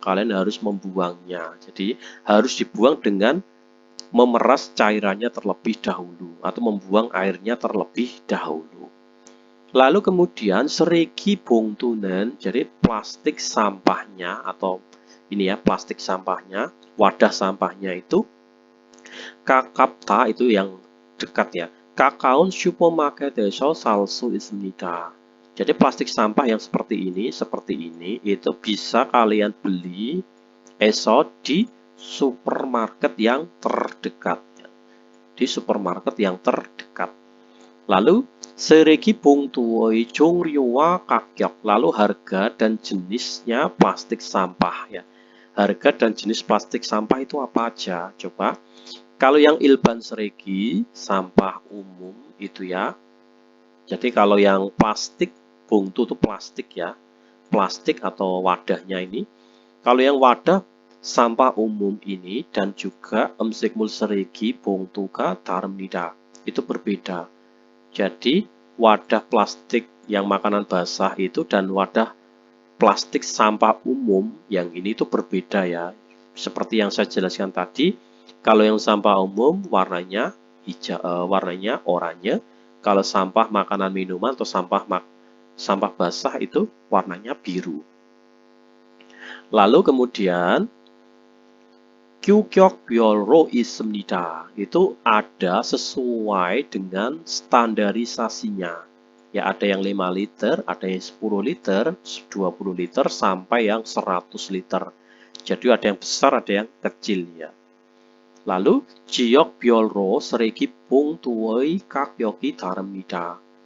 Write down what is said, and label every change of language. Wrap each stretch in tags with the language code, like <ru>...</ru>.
<id>Kalian harus membuangnya. Jadi harus dibuang dengan memeras cairannya terlebih dahulu atau membuang airnya terlebih dahulu. Lalu kemudian</id> <ko>쓰레기 봉투는</ko> <id>jadi plastik sampahnya atau ini ya plastik sampahnya, wadah sampahnya itu</id> <ko>가깝다</ko> <id>itu yang dekat ya.</id> <ko>가까운 슈퍼마켓에서 살 수 있습니다.</ko> <id>Jadi plastik sampah yang seperti ini itu bisa kalian beli di supermarket yang terdekat. Di supermarket yang terdekat. Lalu</id> <ko>쓰레기 봉투의 종류와 가격.</ko> <id>Lalu harga dan jenisnya plastik sampah ya. Harga dan jenis plastik sampah itu apa aja? Coba. Kalau yang ilban 쓰레기, sampah umum itu ya. Jadi kalau yang plastik, 봉투 itu plastik ya. Plastik atau wadahnya ini. Kalau yang wadah sampah umum ini dan juga</id> <ko>음식물 쓰레기 봉투가 다릅니다.</ko> <id>Itu berbeda. Jadi wadah plastik yang makanan basah itu dan wadah plastik sampah umum yang ini itu berbeda ya. Seperti yang saya jelaskan tadi, kalau yang sampah umum warnanya hijau, warnanya oranye. Kalau sampah makanan minuman atau sampah basah itu warnanya biru. Lalu</id> <ko>kemudian 규격 별로 있습니다.</ko> <id>Itu ada sesuai dengan standarisasinya. Ya, ada yang 5 liter, ada yang 10 liter, 20 liter, sampai yang 100 liter. Jadi ada yang besar, ada yang kecil ya. Lalu</id> <ko>지역별로 쓰레기 봉투의 가격이 다릅니다.</ko>